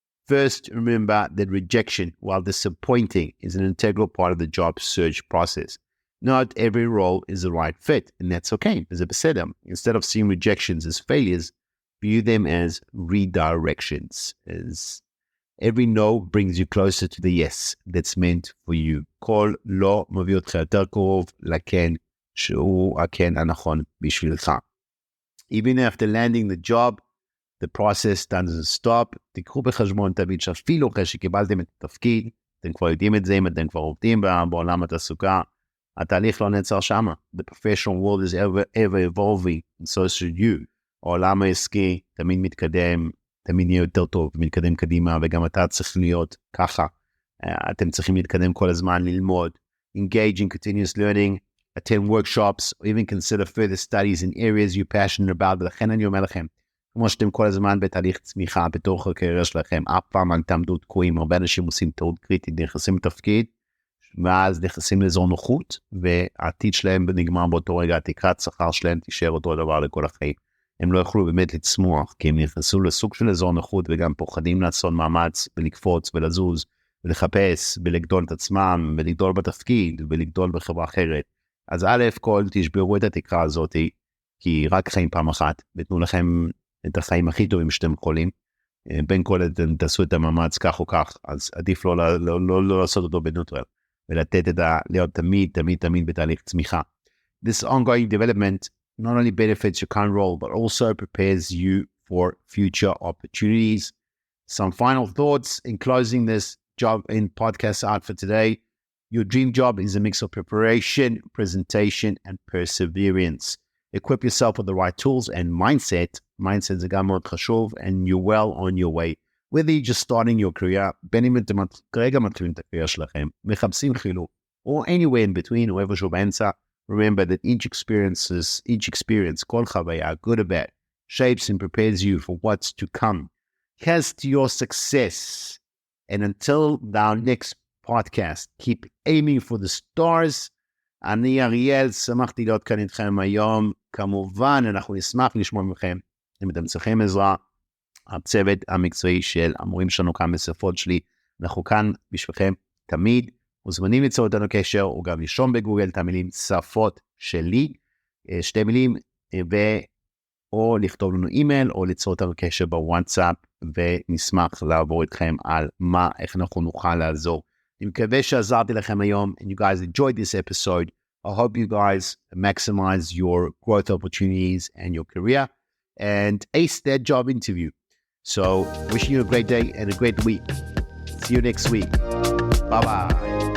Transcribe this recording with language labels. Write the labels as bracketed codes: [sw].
[en] First, remember that rejection, while disappointing, is an integral part of the job search process. Not every role is the right fit, and that's okay. As a בסדר. Instead of seeing rejections as failures, view them as redirections. As every no brings you closer to the yes that's meant for you. [he] כל לא מביא אותך יותר קרוב לכן שהוא הכן הנכון בשבילך. [en] Even after landing the job, the process doesn't stop. [he] תיקחו בחשבון תמיד שאפילו אחרי שקיבלתם את התפקיד, אתם כבר יודעים את זה, אם אתם כבר עובדים בעולם התעסוקה, התהליך לא נעצר שמה. [en] The professional world is ever evolving, and so should you. [he] העולם העסקי תמיד מתקדם, תמיד יהיה יותר טוב, מתקדם קדימה, וגם אתה צריך להיות ככה. אתם צריכים להתקדם כל הזמן, ללמוד, [en] engage in continuous learning, attend workshops, or even consider further studies in areas you're passionate about. [he] ולכן אני אומר לכם, כמו שאתם כל הזמן בתהליך צמיחה, בתוך הקריירה שלכם, אף פעם אל תעמדו תקועים. הרבה אנשים עושים טעות קריטית, נכנסים לתפקיד, ואז נכנסים לאזור נוחות, והעתיד שלהם נגמר באותו רגע, התקרת שכר שלהם תישאר אותו דבר לכל החיים. הם לא יכולו באמת לצמוח, כי הם נכנסו לסוג של אזור נוחות, וגם פוחדים לעשות מאמץ, ולקפוץ, ולזוז, ולחפש, ולגדול את עצמם, ולגדול בתפקיד, ולגדול בחברה אחרת. אז א' כל תשברו את התקרה הזאת, כי רק חיים פעם אחת, ותנו לכם את החיים הכי טובים שאתם יכולים, בין כל תעשו את המאמץ כך או כך, אז עדיף לא לעשות אותו בנוטרל, ולתת להיות תמיד בתהליך צמיחה. [en] This ongoing development not only benefits your current role, but also prepares you for future opportunities. Some final thoughts in closing this job in podcast out for today. Your dream job is a mix of preparation, presentation, and perseverance. Equip yourself with the right tools and mindset. Mindset [he] זה גם מאוד חשוב, [en] and you're well on your way. Whether you're just starting your career, [he] בין אם אתם כרגע מתחילים את הקריירה שלכם, מחפשים חילוק, [en] or anywhere in between, [he] או איפשהו באמצע, [en] remember that each experience, [he] כל חוויה, [en] good or bad, shapes and prepares you for what's to come. Here's to your success. And until our next podcast, keep aiming for the stars. [he] אני אריאל, שמחתי להיות כאן איתכם היום. כמובן, אנחנו נשמח לשמוע מכם. אם אתם צריכים עזרה, הצוות המקצועי של המורים שלנו כאן בשפות-שלי, אנחנו כאן בשבילכם תמיד. מוזמנים ליצור אותנו קשר, או גם לרשום בגוגל את המילים שפות-שלי, 2 מילים, או לכתוב לנו אימייל, או ליצור אותנו קשר בוואטסאפ, ונשמח לעבור איתכם על איך אנחנו נוכל לעזור. אני מקווה שעזרתי לכם היום, [en] and you guys enjoyed this episode. I hope you guys maximize your growth opportunities and your career, and ace that job interview. So, wishing you a great day and a great week. See you next week. Bye-bye.